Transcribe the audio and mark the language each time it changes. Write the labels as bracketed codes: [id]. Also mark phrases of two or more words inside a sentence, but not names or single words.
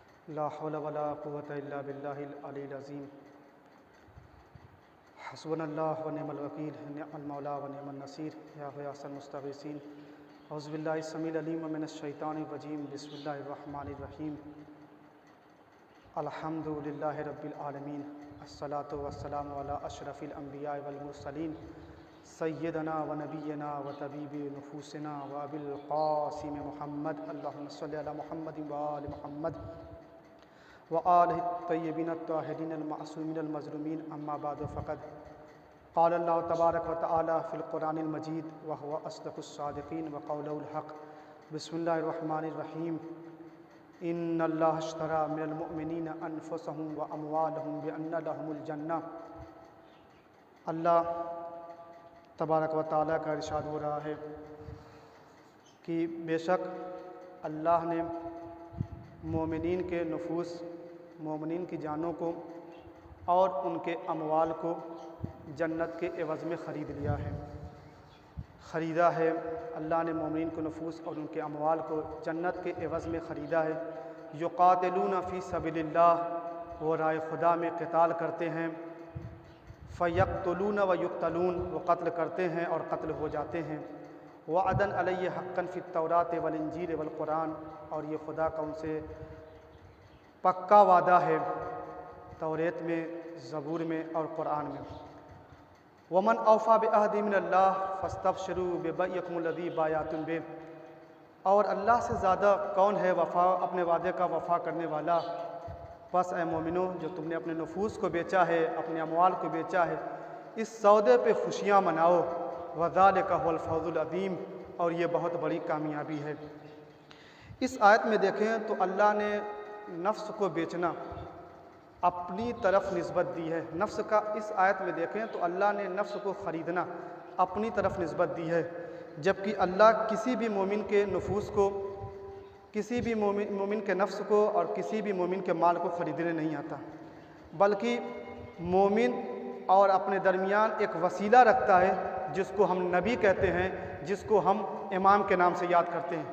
[ar] لا حول ولا قوة إلا بالله العلي العظيم. حسبنا الله ونعم الوكيل، نعم المولى ونعم النصير. يا غياث المستغيثين, أعوذ بالله السميع العليم من الشيطان الرجيم. بسم الله الرحمن الرحيم. الحمد لله رب العالمين، والصلاة والسلام على أشرف الأنبياء والمرسلين, سيدنا ونبينا وطبيب نفوسنا وأبي القاسم محمد. اللهم صل على محمد وآل محمد وآله الطيبين الطاهرين المعصومين المظلومين. أما بعد فقد قال الله تبارك وتعالى في القرآن المجيد وهو أصدق الصادقين وقوله الحق. بسم الله الرحمن الرحيم. إن الله اشترى من المؤمنين أنفسهم وأموالهم بأن لهم الجنة. الله تبارك وتعالى [ur] کا ارشاد ہو رہا ہے کہ بیشک اللہ نے مومنین کے نفوس، مومنین کی جانوں کو اور ان کے اموال کو جنت کے عوض میں خرید لیا ہے، خریدا ہے. اللہ نے مومنین کے نفوس اور ان کے اموال کو جنت کے عوض میں خریدا ہے. [ar] يقاتلون في سبيل الله, [ur] وہ راہ خدا میں قتال کرتے ہیں. [ar] فيقتلون ويقتلون, [ur] وہ قتل کرتے ہیں اور قتل ہو جاتے ہیں. [ar] وعدا عليه حقا في التوراة والإنجيل والقرآن, [ur] اور یہ خدا کا ان سے پکا وعدہ ہے توریت میں، زبور میں اور قرآن میں. [ar] ومن أوفى بعهده من الله فاستبشروا ببيعكم الذي بايعتم به, [ur] اور اللہ سے زیادہ کون ہے وفا، اپنے وعدے کا وفا کرنے والا. بس اے مومنو، جو تم نے اپنے نفوس کو بیچا ہے، اپنے اموال کو بیچا ہے، اس سودے پہ خوشیاں مناؤ. [ar] وذلك هو الفوز العظيم, [ur] اور یہ بہت بڑی کامیابی ہے. اس آیت میں دیکھیں تو اللہ نے نفس کو بیچنا اپنی طرف نسبت دی ہے. نفس کا اس آیت میں دیکھیں تو اللہ نے نفس کو خریدنا اپنی طرف نسبت دی ہے، جبکہ اللہ کسی بھی مومن کے نفوس کو، کسی بھی مومن کے نفس کو اور کسی بھی مومن کے مال کو خریدنے نہیں آتا، بلکہ مومن اور اپنے درمیان ایک وسیلہ رکھتا ہے جس کو ہم نبی کہتے ہیں، جس کو ہم امام کے نام سے یاد کرتے ہیں.